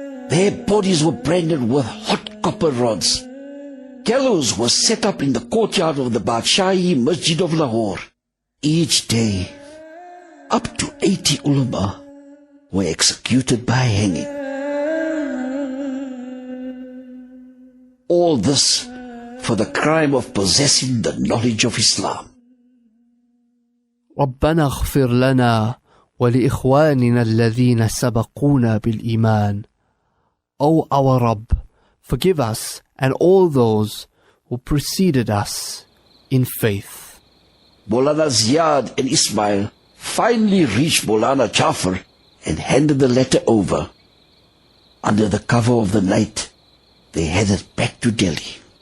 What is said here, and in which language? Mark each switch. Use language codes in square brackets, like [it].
[en] Their bodies were branded with hot copper rods. Gallows was set up in the courtyard of the Badshahi Masjid of Lahore. Each day, up to 80 ulama were executed by hanging. All this for the crime of possessing the knowledge of Islam. [ar] ربنا اغفر لنا ولإخواننا الذين سبقونا بالإيمان. [en] O our Rabb, forgive us and all those who preceded us in faith. Maulana Ziyad and Ismail finally reached Maulana Jafar and handed the letter over. Under the cover of the night, they headed back to Delhi.